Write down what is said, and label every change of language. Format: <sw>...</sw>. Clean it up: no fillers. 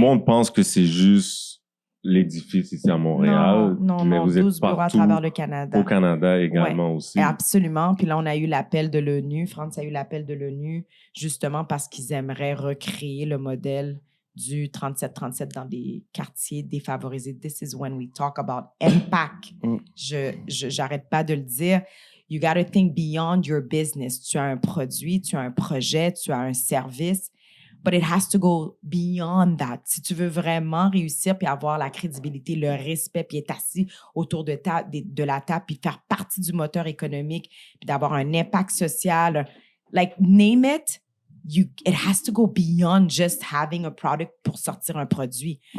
<fr>monde pense que c'est juste l'édifice ici à Montréal. Non, mais vous êtes 12 bureaux à partout travers le Canada. au Canada également aussi. Absolument. Puis là, on a eu l'appel de l'ONU. France a eu l'appel de l'ONU justement parce qu'ils aimeraient recréer le modèle du 37-37 dans des quartiers défavorisés.</fr> <en>This is when we talk about impact.</en> <fr>J'arrête pas de le dire.</fr> <en>You got to think beyond your business.</en> <fr>Tu as un produit, tu as un projet, tu as un service.</fr> <en>But it has to go beyond that.</en> <fr>Si tu veux vraiment réussir puis avoir la crédibilité, le respect, puis être assis autour de la table, puis faire partie du moteur économique, puis d'avoir un impact social,</fr> <en>like name it, it has to go beyond just having a product</en> <fr>pour sortir un produit.</fr>